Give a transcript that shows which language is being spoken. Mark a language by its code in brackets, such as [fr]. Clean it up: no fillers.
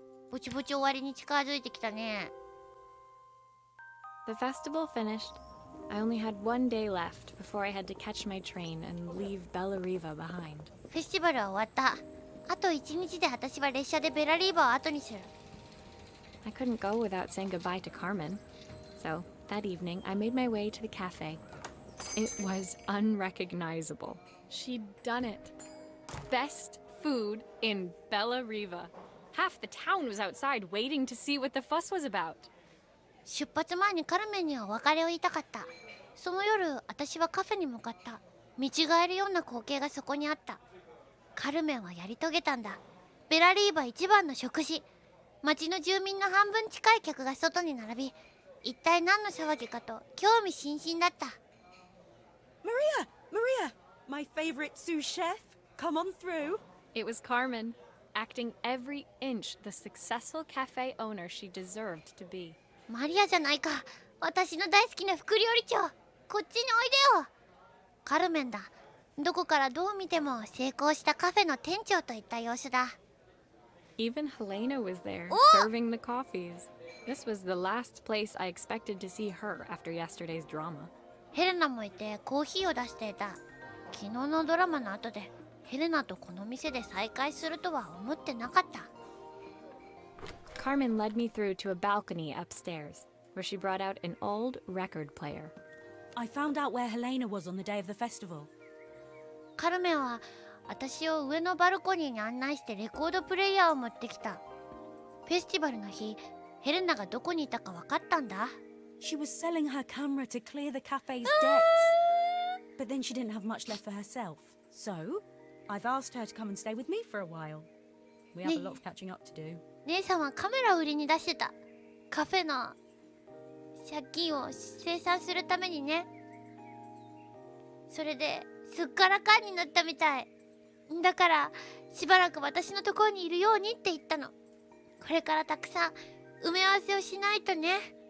[ja] ぼちぼち終わりに近づいてきたね。 [en] The festival finished. I only had one day left before I had to catch my train and leave Bellariva behind. [ja] フェスティバルは終わった。あと1日で私は列車でベラリーバを後にする。 [en] I couldn't go without saying goodbye to Carmen. So, that evening, I made my way to the cafe. It was unrecognizable. She'd done it. Best food in Bella Riva. Half the town was outside waiting to see what the fuss was about. [ja] 出発前にカルメンにはお別れを言いたかった。その夜、私はカフェに向かった。見違えるような光景がそこにあった。カルメンはやり遂げたんだ。ベラリーバ一番の食事。町の住民の半分近い客が外に並び、一体何の騒ぎかと興味津々だった。 [en] Maria! My favorite sous chef! Come on through! It was Carmen, acting every inch the successful cafe owner she deserved to be. [ja] マリアじゃないか。私の大好きな副料理長。こっちにおいでよ。カルメンだ。どこからどう見ても成功したカフェの店長といった様子だ。 [en] Even Helena was there, serving the coffees. This was the last place I expected to see her after yesterday's drama. [ja] ヘレナもいてコーヒーを出していた。昨日のドラマの後でヘレナとこの店で再会するとは思ってなかった。 [en] Carmen led me through to a balcony upstairs, where she brought out an old record player. I found out where Helena was on the day of the festival. [ja] カルメンは私を上のバルコニーに案内してレコードプレイヤーを持ってきた。フェスティバルの日、ヘレナがどこにいたか分かったんだ。 [en] She was selling her camera to clear the cafe's debts. But then she didn't have much left for herself. So, I've asked her to come and stay with me for a while. We have a lot of catching up to do. [ja] 姉さんはカメラを売りに出してた。カフェの借金を清算するためにね。それですっからかんになったみたい。だからしばらく私のところにいるようにって言ったの。これからたくさん埋め合わせをしないとね。